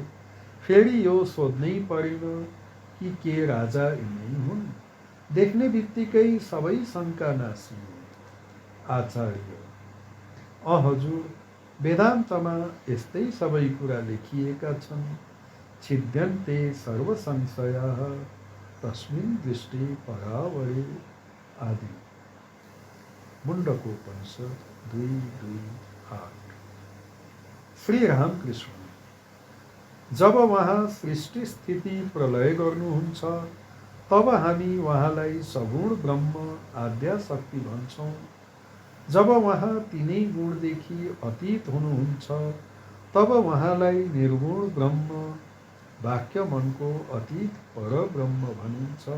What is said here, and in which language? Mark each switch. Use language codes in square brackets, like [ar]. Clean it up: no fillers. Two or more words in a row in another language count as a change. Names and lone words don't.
[ne] फेरि यो सोध्नै परेन कि के राजा यिनै हुन्? देख्ने बित्तिकै सबै शङ्का नासिए। आचार्य हजुर, वेदान्तमा यस्तै सबै कुरा लेखिएका छन्। [sa] छिद्यन्ते सर्व संशयाः तस्मिन् दृष्टि परावरे आदि। [ne] मुण्डकोपनिषद 2:2-8। श्री रामकृष्ण जब उहाँ सृष्टि स्थिति प्रलय गर्नुहुन्छ, तब हामी उहाँलाई सगुण ब्रह्म आद्याशक्ति भन्छौँ। जब उहाँ तिनै गुणदेखि अतीत हुनुहुन्छ, तब उहाँलाई निर्गुण ब्रह्म वाक्य मनको अतीत परब्रह्म भनिन्छ।